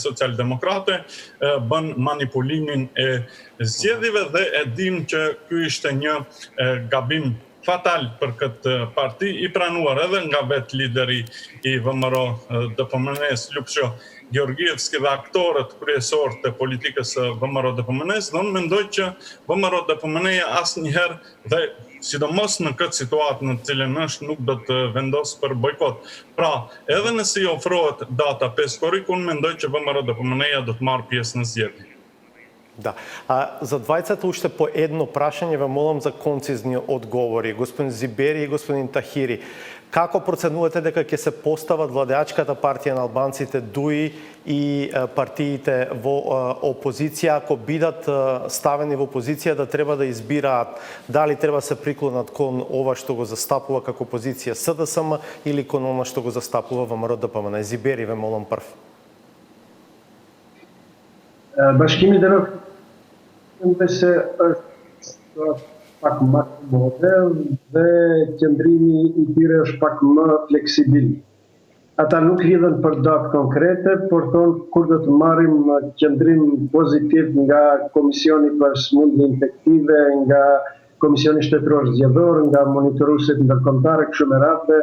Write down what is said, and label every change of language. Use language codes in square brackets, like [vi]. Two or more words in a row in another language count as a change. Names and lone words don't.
[sq] Socialdemokrate, bën manipulimin e zgjedhjeve, dhe e dim që ky ishte një gabim fatal për këtë parti, i pranuar edhe nga vetë lideri i VMRO DPMN-s, Lupsho Georgievski, dhe aktorët kryesorë të politikës së VMRO DPMN-s, dhe unë mendoj që VMRO DPMN-ja asnjëherë, dhe sidomos në këtë situatë në cilën është, nuk do të vendosë për bojkot. Pra, edhe nëse i ofrohet data 5 korrik, unë mendoj që VMRO DPMN-ja do të marrë pjesë në zgjedhje. [mk] Да. За двајцата уште по едно прашање ве молам за концизни одговори. Господин Зибери и господин Тахири, како проценувате дека ќе се постават владеачката партија на албанците, ДУИ и партиите во опозиција, ако бидат ставени во опозиција, да треба да избираат дали треба се приклонат кон ова што го застапува како опозиција СДСМ или кон ова што го застапува ВМРО ДПМН? Зибери ве молам прв. [sq] Bashkimi Demokratëve se është pak më model dhe qëndrimi i tyre është pak më fleksibil. Ata nuk lidhen për datë konkrete, por thonë kur do të marrim qëndrim pozitiv nga Komisioni për Sëmundje Infektive, nga Komisioni Shtetëror Zgjedhor, nga monitoruesit ndërkombëtar, kështu me radhë.